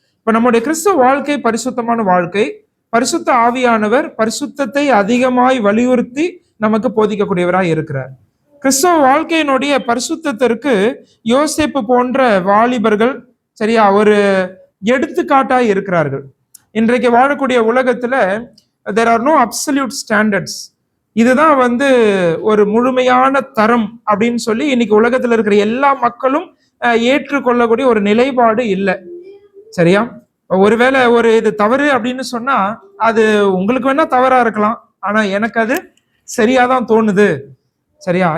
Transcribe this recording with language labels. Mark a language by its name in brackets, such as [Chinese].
[Tamil] இப்ப நம்முடைய கிறிஸ்தவ வாழ்க்கை பரிசுத்தமான வாழ்க்கை. பரிசுத்த ஆவியானவர் பரிசுத்தத்தை அதிகமாய் வலியுறுத்தி நமக்கு போதிக்கக்கூடியவராய் இருக்கிறார். கிறிஸ்தவ வாழ்க்கையினுடைய பரிசுத்தத்திற்கு யோசேப்பு போன்ற வாலிபர்கள் சரியா ஒரு எடுத்துக்காட்டாய் இருக்கிறார்கள். இன்றைக்கு வாழக்கூடிய உலகத்துல [English] there are no absolute standards. [Tamil] இதுதான் ஒரு முழுமையான தரம் அப்படின்னு சொல்லி இன்னைக்கு உலகத்துல இருக்கிற எல்லா மக்களும் ஏற்றுக்கொள்ளக்கூடிய ஒரு நிலைப்பாடு இல்லை. சரியா? ஒருவேளை ஒரு இது தவறு அப்படின்னு சொன்னா அது உங்களுக்கு வேணா தவறா இருக்கலாம், ஆனா எனக்கு அது சரியாதான் தோணுது. சரியா?